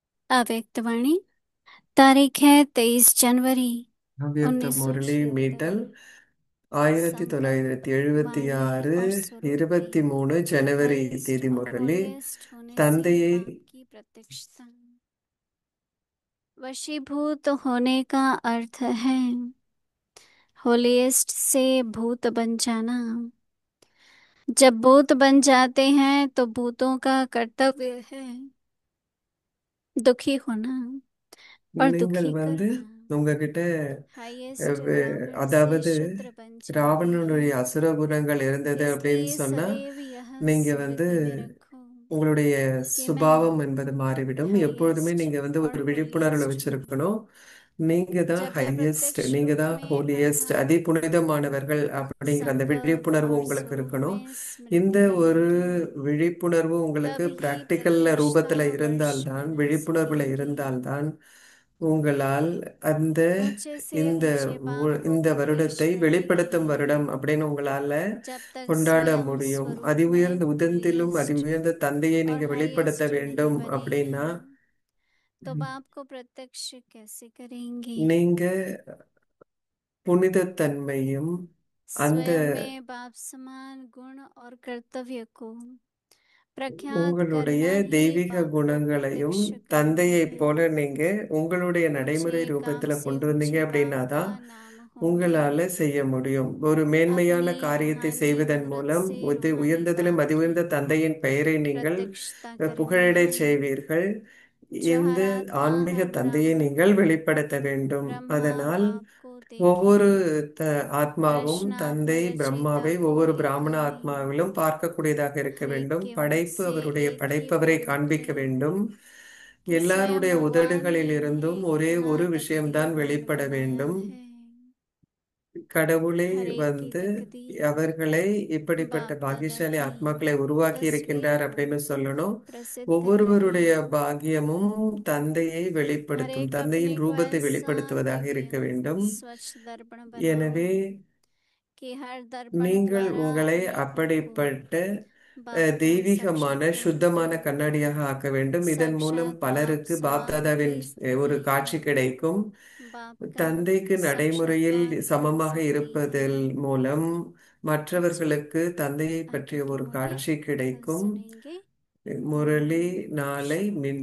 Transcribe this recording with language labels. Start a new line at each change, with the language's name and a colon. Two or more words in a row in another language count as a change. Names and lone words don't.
Hindi: अव्यक्तवाणी। तारीख है 23 जनवरी
Tamil: அவ்யக்த முரளி மீட்டல்
Hindi: 1976। संकल्प वाणी 1976 और स्वरूप की
Tamil: 23 ஜனவரி
Hindi: हाईएस्ट
Tamil: தேதி
Hindi: और
Tamil: முரளி
Hindi: होलीएस्ट होने से
Tamil: தந்தையை
Hindi: आपकी प्रत्यक्षता। वशीभूत होने का अर्थ है होलीएस्ट से भूत बन जाना। जब भूत बन जाते हैं तो भूतों का कर्तव्य है दुखी होना और
Tamil: நீங்கள்
Hindi: दुखी करना।
Tamil: உங்ககிட்ட
English: highest power
Hindi: से
Tamil: அதாவது
Hindi: शूद्र बन जाते
Tamil: ராவணனுடைய
Hindi: हैं।
Tamil: அசுர குணங்கள் இருந்தது அப்படின்னு
Hindi: इसलिए
Tamil: சொன்னா
Hindi: सदैव यह
Tamil: நீங்க
Hindi: स्मृति में रखो
Tamil: உங்களுடைய
Hindi: कि
Tamil: சுபாவம்
Hindi: मैं
Tamil: என்பது மாறிவிடும். எப்பொழுதுமே
Hindi: हाईएस्ट
Tamil: நீங்க
Hindi: और
Tamil: ஒரு விழிப்புணர்வுல
Hindi: होलीएस्ट हूँ।
Tamil: வச்சிருக்கணும். நீங்க தான்
Hindi: जब यह
Tamil: ஹையஸ்ட்,
Hindi: प्रत्यक्ष
Tamil: நீங்க
Hindi: रूप
Tamil: தான்
Hindi: में
Tamil: ஹோலியஸ்ட், அதி
Hindi: अर्थात
Tamil: புனிதமானவர்கள் அப்படிங்கிற அந்த
Hindi: संकल्प
Tamil: விழிப்புணர்வு
Hindi: और
Tamil: உங்களுக்கு
Hindi: स्वरूप
Tamil: இருக்கணும்.
Hindi: में
Tamil: இந்த
Hindi: स्मृति
Tamil: ஒரு
Hindi: रहेगी।
Tamil: விழிப்புணர்வு உங்களுக்கு
Hindi: तब ही
Tamil: பிராக்டிக்கல்ல
Hindi: प्रत्यक्षता
Tamil: ரூபத்துல
Hindi: वर्ष
Tamil: இருந்தால்தான்,
Hindi: बरस
Tamil: விழிப்புணர்வுல
Hindi: बढ़ेगी।
Tamil: இருந்தால்தான் உங்களால் அந்த
Hindi: ऊंचे से
Tamil: இந்த
Hindi: ऊंचे पाप को
Tamil: இந்த
Hindi: प्रवेश
Tamil: வருடத்தை
Hindi: करने
Tamil: வெளிப்படுத்தும்
Hindi: दें।
Tamil: வருடம் அப்படின்னு உங்களால
Hindi: जब तक
Tamil: கொண்டாட
Hindi: स्वयं
Tamil: முடியும்.
Hindi: स्वरूप
Tamil: அதி
Hindi: में
Tamil: உயர்ந்த உதத்திலும் அதி
Hindi: होलीएस्ट
Tamil: உயர்ந்த தந்தையை
Hindi: और
Tamil: நீங்க வெளிப்படுத்த
Hindi: हाईएस्ट नहीं
Tamil: வேண்டும்
Hindi: बने
Tamil: அப்படின்னா
Hindi: तो बाप को प्रत्यक्ष कैसे करेंगे।
Tamil: நீங்க புனிதத்தன்மையும் அந்த
Hindi: स्वयं में बाप समान गुण और कर्तव्य को प्रख्यात
Tamil: உங்களுடைய
Hindi: करना ही
Tamil: தெய்வீக
Hindi: बाप को
Tamil: குணங்களையும்
Hindi: प्रत्यक्ष करना
Tamil: தந்தையைப்
Hindi: है।
Tamil: போல நீங்க உங்களுடைய
Hindi: ऊंचे
Tamil: நடைமுறை
Hindi: काम
Tamil: ரூபத்துல
Hindi: से
Tamil: கொண்டு வந்தீங்க
Hindi: ऊंचे
Tamil: அப்படின்னா
Hindi: काम का
Tamil: தான்
Hindi: नाम होगा।
Tamil: உங்களால செய்ய முடியும். ஒரு மேன்மையான
Hindi: अपनी
Tamil: காரியத்தை
Hindi: रूहानी
Tamil: செய்வதன்
Hindi: मूर्त
Tamil: மூலம்
Hindi: से रूहानी
Tamil: உயர்ந்ததிலும்
Hindi: बाप
Tamil: அதி
Hindi: की
Tamil: உயர்ந்த தந்தையின் பெயரை நீங்கள்
Hindi: प्रत्यक्षता करनी
Tamil: புகழிடச்
Hindi: है।
Tamil: செய்வீர்கள்.
Hindi: जो
Tamil: இந்த
Hindi: हर आत्मा
Tamil: ஆன்மீக
Hindi: हर
Tamil: தந்தையை
Hindi: ब्राह्मण
Tamil: நீங்கள் வெளிப்படுத்த வேண்டும்.
Hindi: ब्रह्मा
Tamil: அதனால்
Hindi: बाप को देखे।
Tamil: ஒவ்வொரு ஆத்மாவும்
Hindi: रचनात्म
Tamil: தந்தை
Hindi: रचयिता
Tamil: பிரம்மாவை
Hindi: को
Tamil: ஒவ்வொரு பிராமண
Hindi: देखे।
Tamil: ஆத்மாவிலும் பார்க்கக்கூடியதாக இருக்க வேண்டும்.
Hindi: ऐक्य मुख
Tamil: படைப்பு
Hindi: से
Tamil: அவருடைய
Hindi: एक ही
Tamil: படைப்பவரை
Hindi: बोल
Tamil: காண்பிக்க
Hindi: उठे
Tamil: வேண்டும்.
Hindi: कि स्वयं
Tamil: எல்லாருடைய
Hindi: भगवान ने
Tamil: உதடுகளிலிருந்தும்
Hindi: इन्हें
Tamil: ஒரே
Hindi: यहाँ
Tamil: ஒரு
Hindi: तक भी
Tamil: விஷயம்தான்
Hindi: कौन
Tamil: வெளிப்பட
Hindi: बनाया
Tamil: வேண்டும்.
Hindi: है।
Tamil: கடவுளே
Hindi: हर एक की तकदीर
Tamil: அவர்களை இப்படிப்பட்ட
Hindi: बाप दादा
Tamil: பாக்கியசாலி
Hindi: की
Tamil: ஆத்மாக்களை உருவாக்கி
Hindi: तस्वीर
Tamil: இருக்கின்றார்
Hindi: को
Tamil: அப்படின்னு சொல்லணும்.
Hindi: प्रसिद्ध करे।
Tamil: ஒவ்வொருவருடைய பாக்கியமும் தந்தையை
Hindi: हर
Tamil: வெளிப்படுத்தும்,
Hindi: एक अपने
Tamil: தந்தையின்
Hindi: को
Tamil: ரூபத்தை
Hindi: ऐसा
Tamil: வெளிப்படுத்துவதாக
Hindi: दिव्य
Tamil: இருக்க வேண்டும்.
Hindi: स्वच्छ दर्पण बनाओ
Tamil: எனவே
Hindi: कि हर दर्पण
Tamil: நீங்கள்
Hindi: द्वारा
Tamil: உங்களை
Hindi: अपने आप को
Tamil: அப்படிப்பட்ட
Hindi: बाप का
Tamil: தெய்வீகமான
Hindi: साक्षात्कार
Tamil: சுத்தமான
Hindi: करो।
Tamil: கண்ணாடியாக ஆக்க வேண்டும். இதன் மூலம்
Hindi: साक्षात बाप
Tamil: பலருக்கு
Hindi: समान
Tamil: பாப்தாதாவின்
Hindi: देख
Tamil: ஒரு
Hindi: सके।
Tamil: காட்சி கிடைக்கும்.
Hindi: बाप का
Tamil: தந்தைக்கு நடைமுறையில்
Hindi: साक्षात्कार कर
Tamil: சமமாக
Hindi: सके।
Tamil: இருப்பதன் மூலம்
Hindi: अच्छा,
Tamil: மற்றவர்களுக்கு தந்தையை
Hindi: आगे
Tamil: பற்றிய
Hindi: की
Tamil: ஒரு
Hindi: मुरली
Tamil: காட்சி
Hindi: कल
Tamil: கிடைக்கும்.
Hindi: सुनेंगे।
Tamil: முரளி
Hindi: ओम
Tamil: நாளை
Hindi: शांति।